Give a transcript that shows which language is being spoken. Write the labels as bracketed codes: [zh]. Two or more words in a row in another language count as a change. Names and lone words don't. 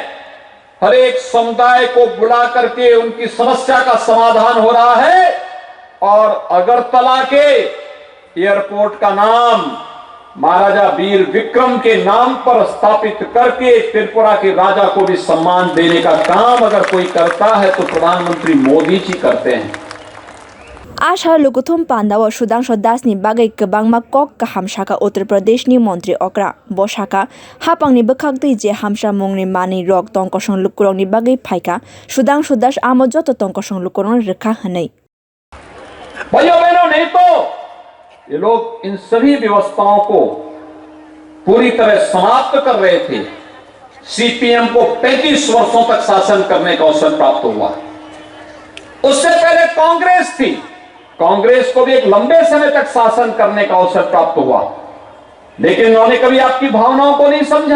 [hi] हर एक समुदाय को बुला करके उनकी समस्या का समाधान हो रहा है और अगरतला के एयरपोर्ट का नाम महाराजा वीर विक्रम के नाम पर स्थापित करके त्रिपुरा के राजा को भी सम्मान देने का काम अगर कोई करता है तो प्रधानमंत्री मोदी जी करते हैं। [trp] Asha Lukuthum Panda wa Sudhanshu Dasni Bagai Kebangma Kok Kahamshaka Uttar Pradesh ni Mantri Okra Boshaka Hapang ni Bekhakti je Hamsha Mungni Mani Rok Tongkoshong Lukurong ni Bagai Phaika Sudhanshu Das Amojoto Tongkoshong Lukurong Rekha Hanai. [hi] भाइयों बहनों, नहीं तो ये लोग इन सभी व्यवस्थाओं को पूरी तरह समाप्त कर रहे थे। सीपीएम को 35 वर्षों तक शासन करने का अवसर प्राप्त हुआ। उससे पहले कांग्रेस थी, कांग्रेस को भी एक लंबे समय तक शासन करने का अवसर प्राप्त हुआ, लेकिन उन्होंने कभी आपकी भावनाओं को नहीं समझा।